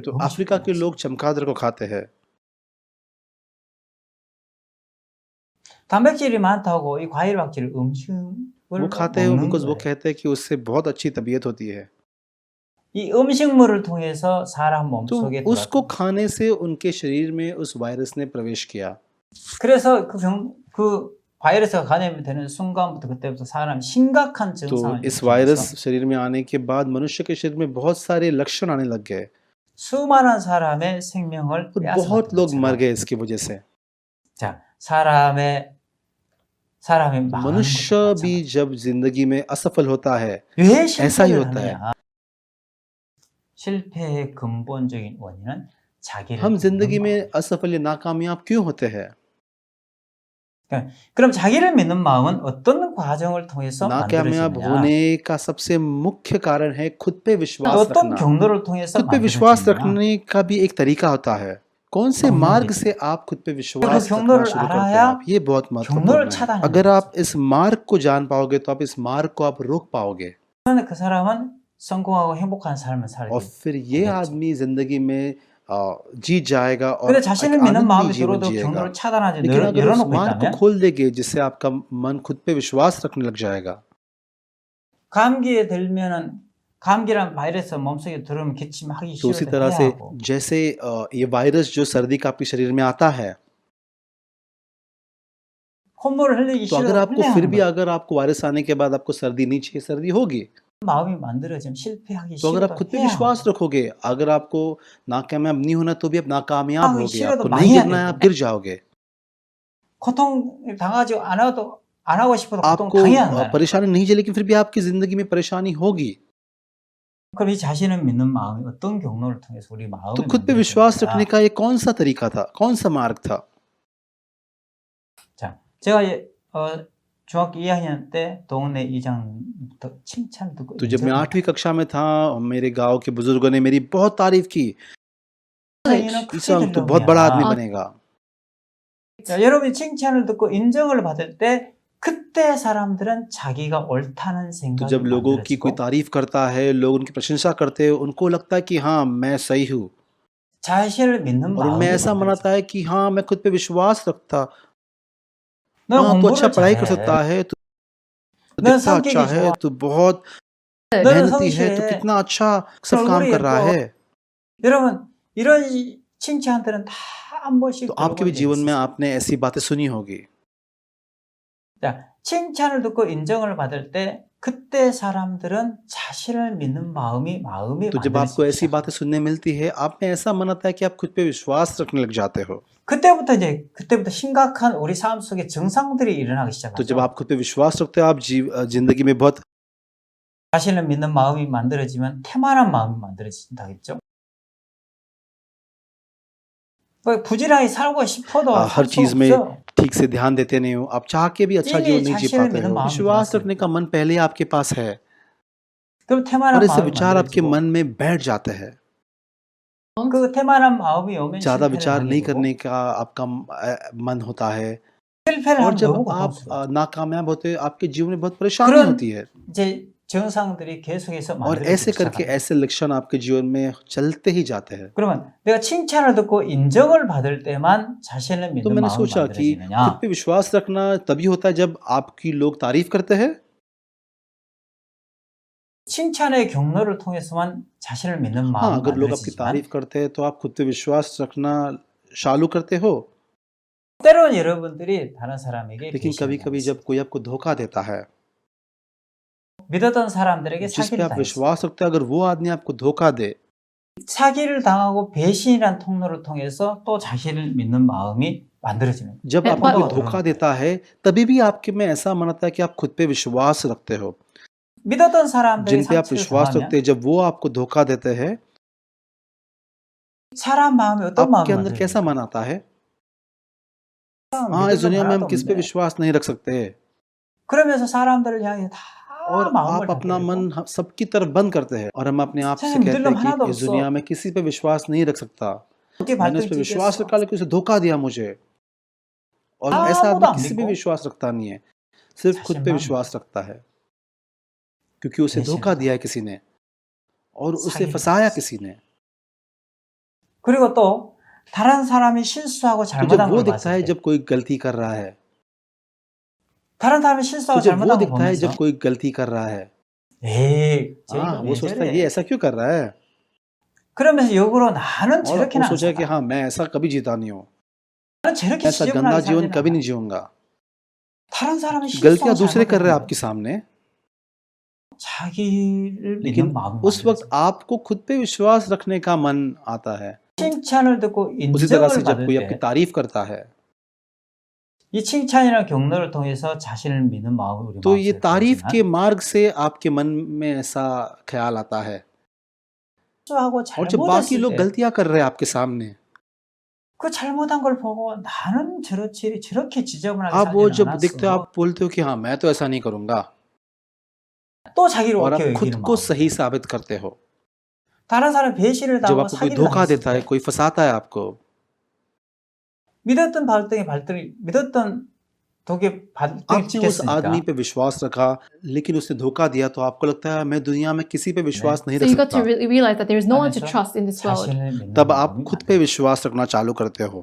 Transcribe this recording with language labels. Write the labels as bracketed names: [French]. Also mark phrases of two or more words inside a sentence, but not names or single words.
[Hindi] तो [Korean] 음식으로 [Hindi] अफ्रीका के [Korean] 먹어요. [Hindi] लोग चमगादड़ को खाते हैं। [Korean] 단백질이 많다고 이 과일 박쥐를 음식을 [Hindi] वो खाते हैं [Korean] 먹는 [Hindi] बिकॉज वो [Korean] 거예요. [Hindi] कहते हैं कि उससे बहुत अच्छी तबीयत होती है। [Korean] 이 음식물을 통해서 사람 [Hindi] तो [Korean] 몸속에 [Hindi] उसको [Korean] 들어왔다. [Hindi] खाने से उनके शरीर में उस वायरस ने प्रवेश किया। [Korean] 그래서 그 바이러스가 감염이 되는 순간부터 그때부터 사람 심각한 [Hindi] तो [Korean] 증상을 [Hindi] इस [Korean] 일으키면서 [Hindi] वायरस शरीर में आने के बाद मनुष्य के शरीर में बहुत सारे लक्षण आने लग गए [Korean] 수많은 사람의 생명을 [Hindi] और बहुत लोग [Korean] 빼앗아갔던 [Hindi] मर [Korean] 것처럼 [Hindi] गए इसकी वजह से। [Korean] 자, 사람의 [Hindi] तो [Korean] 많은 [Hindi] मनुष्य [Korean] 것도 [Hindi] भी [Korean] 마찬가지. [Hindi] जब जिंदगी में असफल होता है [Korean] 왜 [Hindi] ऐसा ही [Korean] 실패를 [Hindi] होता है। [Korean] 하느냐? 실패의 근본적인 원인은 자기를 [Hindi] हम जिंदगी [Korean] 믿는 [Hindi] में [Korean] 마음이에요. [Hindi] असफल या नाकामयाब क्यों होते हैं? [Korean] 그럼 자기를 믿는 마음은 어떤 과정을 통해서 [Hindi] नाकामयाब [Korean] 만들어지느냐? [Hindi] होने का सबसे मुख्य कारण है खुद पे विश्वास [Korean] 어떤 [Hindi] रखना। [Korean] 경로를 통해서 [Hindi] खुद पे विश्वास [Korean] 만들어지느냐? [Hindi] रखने का भी एक तरीका होता है। कौन से [Korean] 경로를 [Hindi] मार्ग से आप खुद पे विश्वास रखना [Korean] 경로를 [Hindi] शुरू करते हैं [Korean] 알아야 [Hindi] आप? ये बहुत [Korean] 경로를 [Hindi] महत्वपूर्ण है। [Korean] 차단해야 [Hindi] अगर [Korean] 되죠. [Hindi] आप इस मार्ग को जान पाओगे तो आप इस मार्ग को आप रोक पाओगे [Korean] 그런데 그 사람은 성공하고 행복한 삶을 살게 [Hindi] और फिर ये [Korean] 되겠죠. [Hindi] आदमी जिंदगी में जीत जाएगा और [Korean] 근데 [Hindi] एक [Korean] 자신을 믿는 [Hindi] आनंदमय [Korean] 마음이 [Hindi] जीवन [Korean] 들어도 [Hindi] जिएगा। [Korean] 경로를 차단하지 [Hindi] लेकिन अगर उस [Korean] 열어놓고 [Hindi] मार्ग को [Korean] 있다면 [Hindi] खोल देंगे जिससे आपका मन खुद पे विश्वास रखने लग जाएगा [Korean] 감기에 들면은 감기란 바이러스 몸속에 들어오면 기침하기 [Hindi] तो उसी [Korean] 싫어도 [Hindi] तरह [Korean] 해야 [Hindi] से [Korean] 하고 [Hindi] जैसे ये वायरस जो सर्दी का आपके शरीर में आता है, [Korean] 콧물을 흘리기 [Hindi] तो अगर [Korean] 싫어도 [Hindi] आपको [Korean] 흘려야 [Hindi] फिर [Korean] 하는 [Hindi] भी [Korean] 거예요. [Hindi] अगर आपको वायरस आने के बाद आपको सर्दी नहीं चाहिए, सर्दी होगी। [Korean] 마음이 만들어지면 실패하기 [Hindi] तो अगर आप [Korean] 싫어도 [Hindi] खुद पे [Korean] 해야 [Hindi] विश्वास [Korean] 하고 [Hindi] रखोगे, अगर आपको नाकामयाब नहीं होना तो भी आप नाकामयाब [Korean] 하기 [Hindi] होगे, [Korean] 싫어도 [Hindi] आपको [Korean] 많이 [Hindi] नहीं [Korean] 해야 [Hindi] गिरना है, [Korean] 되고 [Hindi] आप गिर जाओगे। [Korean] 고통을 당하지 않아도 안 하고 싶어도 고통 [Hindi] आपको [Korean] 당해야 한다는 [Hindi] परेशानी नहीं चाहिए, लेकिन फिर भी आपकी जिंदगी में परेशानी होगी। [Korean] 그럼 이 자신을 믿는 마음이 어떤 경로를 통해서 우리 [Hindi] तो [Korean] 마음에 [Hindi] खुद पे विश्वास रखने [Korean] 만들어지느냐. [Hindi] का ये कौन सा तरीका था, कौन सा मार्ग था? [Korean] 자, 제가 중학교 2학년 때 동네 이장부터 칭찬을 듣고 [Hindi] तो जब मैं [Korean] 인정을 [Hindi] 8वीं कक्षा में था, मेरे गांव के बुजुर्गों ने मेरी बहुत तारीफ की। [Korean] 자기는 크게 [Hindi] ईसा तो बहुत बड़ा आदमी [Korean] 들려오냐. [Hindi] बनेगा। [Korean] 자, 여러분이 칭찬을 듣고 인정을 받을 때 그때 사람들은 자기가 옳다는 [Hindi] तो [Korean] 생각이 [Hindi] जब लोगों की कोई [Korean] 만들어지고 [Hindi] तारीफ करता है, लोग उनकी प्रशंसा करते हैं, उनको लगता है कि हाँ मैं सही हूँ, [Korean] 자신을 믿는 [Hindi] और उनमें [Korean] 마음이 [Hindi] ऐसा मनाता [Korean] 만들어져요. [Hindi] है कि हाँ मैं खुद पे विश्वास रखता, [Korean] 너 [Hindi] हाँ तो अच्छा [Korean] 공부를 [Hindi] पढ़ाई कर [Korean] 잘해. [Hindi] सकता है, तो [Korean] 너 [Hindi] दिखता अच्छा [Korean] 성격이 [Hindi] है, [Korean] 좋아. [Hindi] तो बहुत [Korean] 너는 [Hindi] मेहनती है, तो [Korean] 성실해. [Hindi] कितना अच्छा सब [Korean] 얼굴이 [Hindi] काम कर रहा [Korean] 예뻐. [Hindi] है। [Korean] 여러분 이런 칭찬들은 다 한 번씩 [Hindi] तो आपके भी [Korean] 들어본 적이 [Hindi] जीवन में [Korean] 있으시죠? [Hindi] आपने ऐसी बातें सुनी होगी। [Korean] 자, 칭찬을 듣고 인정을 받을 때 그때 사람들은 자신을 믿는 마음이 [Hindi] तो जब आपको [Korean] 만들어지기 [Hindi] ऐसी [Korean] 시작해요. [Hindi] बातें सुनने मिलती है, आप में ऐसा मन आता है कि आप खुद पे विश्वास रखने लग जाते हो। [Korean] 그때부터 심각한 우리 삶 속에 증상들이 일어나기 [Hindi] तो जब [Korean] 시작하죠. [Hindi] आप खुद पे विश्वास रखते हो, आप जिंदगी में बहुत [Korean] 자신을 믿는 마음이 만들어지면 태만한 마음이 만들어진다겠죠. 부지런히 살고 싶어도 [Hindi] हर [Korean] 살 수 [Hindi] चीज में [Korean] 없어. [Hindi] ठीक से ध्यान देते नहीं हो, आप चाह के भी अच्छा इन्हीं जीवन नहीं जी [Korean] 자신을 [Hindi] पाते [Korean] 믿는 [Hindi] हो। [Korean] 마음이 [Hindi] विश्वास [Korean] 들었으니까. [Hindi] रखने का मन पहले ही आपके पास है, [Korean] 그럼 [Hindi] और [Korean] 태만한 [Hindi] ऐसे [Korean] 마음이 [Hindi] विचार आपके [Korean] 만들어지고 [Hindi] मन में बैठ जाते हैं। [Korean] 그 태만한 마음이 오면 [Hindi] ज्यादा [Korean] 실패를 [Hindi] विचार [Korean] 하게 [Hindi] नहीं [Korean] 되고 [Hindi] करने का आपका मन होता है, [Korean] 실패를 [Hindi] और [Korean] 하면 [Hindi] जब [Korean] 너무 [Hindi] आप [Korean] 고통스러워. [Hindi] नाकामयाब होते हैं, आपके जीवन में बहुत परेशानी [Korean] 그런 [Hindi] होती है, [Korean] 이제 증상들이 계속해서 [Hindi] और ऐसे [Korean] 만들어지기 [Hindi] करके [Korean] 시작합니다. [Hindi] ऐसे लक्षण आपके जीवन में चलते ही जाते हैं। [Korean] 그러면 내가 칭찬을 듣고 인정을 받을 때만 자신을 [Hindi] तो [Korean] 믿는 [Hindi] मैंने [Korean] 마음이 [Hindi] सोचा कि खुद [Korean] 만들어지느냐? [Hindi] पे विश्वास रखना तभी होता है जब आपकी लोग तारीफ करते हैं, [Korean] 칭찬의 경로를 통해서만 자신을 믿는 [Hindi] हाँ [Korean] 마음이 [Hindi] अगर लोग आपकी [Korean] 만들어지지만 [Hindi] तारीफ करते हैं तो आप खुद पे विश्वास रखना चालू करते हो। [Korean] 때로는 여러분들이 다른 사람에게 [Hindi] लेकिन [Korean] 배신을 [Hindi] कभी कभी [Korean] 당했어요. [Hindi] जब कोई आपको धोखा देता है, [Korean] 믿었던 사람들에게 [Hindi] जिस पे [Korean] 사기를 [Hindi] आप [Korean] 당했어요. [Hindi] विश्वास रखते हो, अगर वो आदमी आपको धोखा दे, [Korean] 사기를 당하고 배신이란 통로를 통해서 또 자신을 믿는 마음이 만들어지는 거예요. [Hindi] जब आपको [Korean] 통로가 [Hindi] कोई धोखा [Korean] 들어오는 [Hindi] देता है, तभी भी आपके में ऐसा मन आता है कि आप खुद पे विश्वास रखते हो। [Korean] 거예요. 믿었던 사람들이 [Hindi] जिन पे आप [Korean] 상처를 [Hindi] विश्वास [Korean] 당하면 [Hindi] रखते हैं, जब वो आपको धोखा देते हैं, [Korean] 사람 마음이 어떤 [Hindi] आपके [Korean] 마음이 [Hindi] अंदर कैसा [Korean] 만들어집니까? [Hindi] मन आता है? हाँ, इस दुनिया में हम किस पे विश्वास नहीं रख सकते, [Korean] 그러면서 사람들을 향해 다 [Hindi] और [Korean] 마음을 [Hindi] आप अपना [Korean] 닫게 [Hindi] मन [Korean] 되고 [Hindi] सबकी तरफ बंद करते हैं, और हम अपने आप से [Korean] 세상에 [Hindi] कहते [Korean] 믿을 놈 [Hindi] हैं [Korean] 하나도 [Hindi] कि इस [Korean] 없어. [Hindi] दुनिया में किसी पे विश्वास नहीं रख सकता। [Korean] 어떻게 [Hindi] मैंने उस पे [Korean] 발등에 [Hindi] विश्वास [Korean] 찍겠어? [Hindi] रखा, लेकिन उसे धोखा दिया मुझे। और ऐसा [Korean] 아무도 [Hindi] आदमी [Korean] 안 [Hindi] किसी पे [Korean] 믿고 [Hindi] विश्वास रखता नहीं है, सिर्फ खुद पे [Korean] 자신만 [Hindi] विश्वास रखता है, क्योंकि उसे [Korean] 배신을 [Hindi] धोखा दिया है किसी ने, और उसे [Korean] 사기를 [Hindi] फंसाया [Korean] 당했어. [Hindi] किसी ने। [Korean] 그리고 또 다른 사람이 실수하고 [Hindi] तो जब [Korean] 잘못한 [Hindi] वो [Korean] 걸 [Hindi] दिखता [Korean] 봤을 [Hindi] है [Korean] 때 [Hindi] जब कोई गलती कर रहा है, [Korean] 다른 사람이 [Hindi] तो [Korean] 실수하고 [Hindi] जब वो [Korean] 잘못한 걸 [Hindi] दिखता है [Korean] 보면서 [Hindi] जब कोई गलती कर रहा है, [Korean] 에이 쟤 [Hindi] हाँ [Korean] 이거 [Hindi] वो [Korean] 왜 [Hindi] सोचता है ये [Korean] 저래? [Hindi] ऐसा क्यों कर रहा है, [Korean] 그러면서 역으로 나는 [Hindi] और [Korean] 저렇게는 [Hindi] वो [Korean] 안 [Hindi] सोचा कि [Korean] 살아. [Hindi] हाँ मैं ऐसा कभी जीता नहीं हूँ, [Korean] 나는 저렇게 [Hindi] ऐसा [Korean] 지저분하게 [Hindi] गंदा जीवन [Korean] 살지는 [Hindi] कभी [Korean] 않아. [Hindi] नहीं जीऊंगा। [Korean] 다른 사람이 [Hindi] गलतियां [Korean] 실수하고 [Hindi] दूसरे कर रहे हैं [Korean] 잘못하는 [Hindi] आपके सामने, [Korean] 자기를 믿는 [Hindi] लेकिन [Korean] 마음이 [Hindi] उस वक्त [Korean] 만들어져. [Hindi] आपको खुद पे विश्वास रखने का मन आता है। [Korean] 칭찬을 듣고 [Hindi] उसी तरह से [Korean] 인정을 [Hindi] जब [Korean] 받을 [Hindi] कोई आपकी [Korean] 때 [Hindi] तारीफ करता है, [Korean] 이 칭찬이라는 경로를 통해서 자신을 믿는 마음이 우리 [Hindi] तो ये [Korean] 마음속에 [Hindi] तारीफ के [Korean] 들어오지만 [Hindi] मार्ग से आपके मन में ऐसा ख्याल आता है, [Korean] 실수하고 [Hindi] और जब बाकी [Korean] 잘못했을 [Hindi] लोग [Korean] 때 [Hindi] गलतियां कर रहे हैं आपके सामने, [Korean] 그 잘못한 걸 보고 나는 저렇게 지저분하게 [Hindi] आप वो [Korean] 살지는 [Hindi] जब दिखते हो [Korean] 않았어. [Hindi] आप बोलते हो कि हाँ मैं तो ऐसा नहीं करूंगा, [Korean] 또 자기를 [Hindi] और [Korean] 옳게 [Hindi] आप खुद [Korean] 여기는 [Hindi] को [Korean] 마음. [Hindi] सही साबित करते हो। [Korean] 다른 사람 배신을 [Hindi] जब [Korean] 당하고 [Hindi] आपको कोई [Korean] 사기를 [Hindi] धोखा [Korean] 당했을 [Hindi] देता है, [Korean] 때 [Hindi] कोई फंसाता है आपको, [Korean] 믿었던 발등에 믿었던 독에 발등에 [Hindi] आपने उस आदमी [Korean] 찍혔으니까 [Hindi] पे विश्वास रखा, लेकिन उसने धोखा दिया, तो आपको लगता है मैं दुनिया में किसी पे विश्वास नहीं [English] So [Hindi] रख [English] you got to [Hindi] सकता। [English] realize that there is no one to [Korean] 하면서 [English] trust in this world. [Korean] 자신을 믿는 [Hindi] तब आप [Korean] 마음이 [Hindi] खुद पे [Korean] 만들어져. [Hindi] विश्वास रखना चालू करते हो।